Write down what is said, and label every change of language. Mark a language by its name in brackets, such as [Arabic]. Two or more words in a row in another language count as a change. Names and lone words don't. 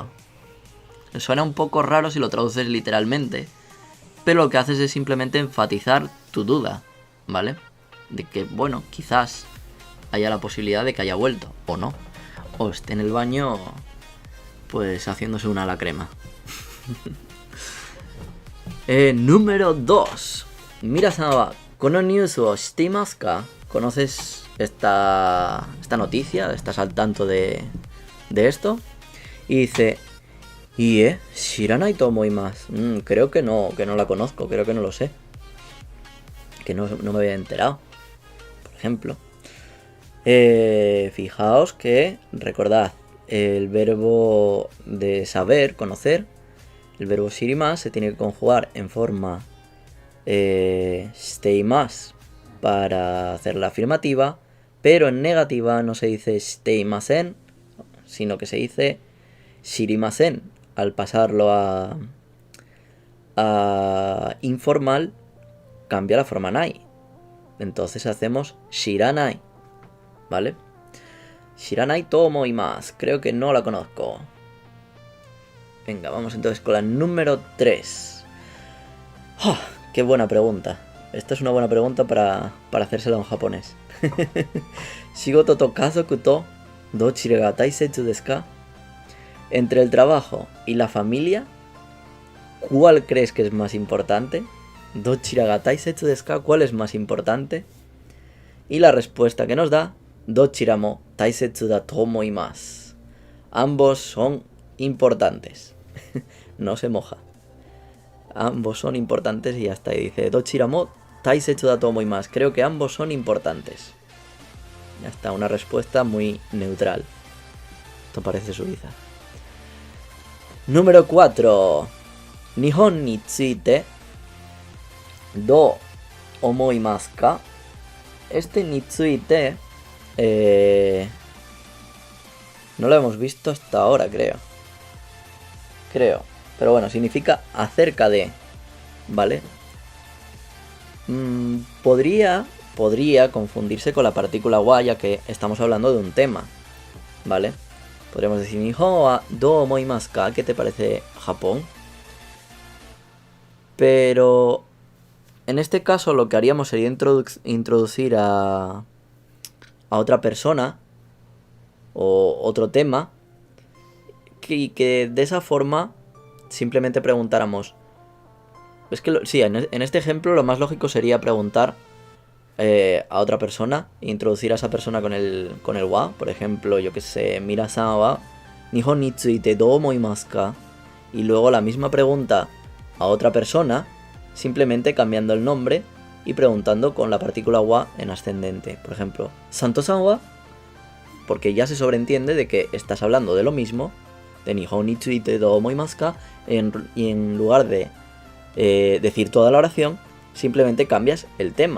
[Spanish] Suena un poco raro si lo traduces literalmente, pero lo que haces es simplemente enfatizar tu duda, ¿vale? De que, bueno, quizás haya la posibilidad de que haya vuelto, o no. O esté en el baño, pues haciéndose una a la crema. Número 2. [Japanese] ミラさんはこのニュースをしていますか? [Spanish] ¿Conoces esta noticia? ¿Estás al tanto de esto? Y dice, [Japanese] 知らないと思います. [Spanish] Creo que no la conozco, creo que no lo sé. Que no me había enterado. Por ejemplo. Fijaos que, recordad, el verbo de saber, conocer, el verbo shirimasu se tiene que conjugar en forma shiteimasu para hacer la afirmativa, pero en negativa no se dice shiteimasen, sino que se dice shirimasen. Al pasarlo a informal, cambia la forma nai. Entonces hacemos shiranai, ¿vale? [Japanese] 知らないと思います. [Spanish] Creo que no la conozco. Venga, vamos entonces con la número 3. ¡Oh, qué buena pregunta! Esta es una buena pregunta para hacérsela en japonés. [Japanese] 仕事と家族とどちらが大切ですか? [Spanish] Entre el trabajo y la familia, ¿cuál crees que es más importante? [Japanese] どちらが大切ですか? [Spanish] ¿Cuál es más importante? Y la respuesta que nos da, [Japanese] どちらも大切だと思います. [Spanish] Ambos son importantes. No se moja. Ambos son importantes y ya está. Y dice, [Japanese] どちらも大切だと思います. [Spanish] Creo que ambos son importantes. Ya está, una respuesta muy neutral. Esto parece Suiza. Número 4. [Japanese] 日本についてどう思いますか? [Spanish] Este [Japanese] について [Spanish] no lo hemos visto hasta ahora, creo. Pero bueno, significa acerca de, ¿vale? Podría confundirse con la partícula wa, ya que estamos hablando de un tema, ¿vale? Podríamos decir, [Japanese] 日本はどう思いますか? [Spanish] ¿Qué te parece Japón? Pero en este caso lo que haríamos sería introducir a otra persona o otro tema y que de esa forma simplemente preguntáramos. Es que sí, en este ejemplo lo más lógico sería preguntar a otra persona, introducir a esa persona con el wa. Por ejemplo, yo que sé, [Japanese] ミラさんは日本についてどう思いますか? [Spanish] Y luego la misma pregunta a otra persona, simplemente cambiando el nombre y preguntando con la partícula wa en ascendente. Por ejemplo, Santo-san wa, porque ya se sobreentiende de que estás hablando de lo mismo, de [Japanese] 日本についてどう思いますか, [Spanish] y en lugar de decir toda la oración, simplemente cambias el tema.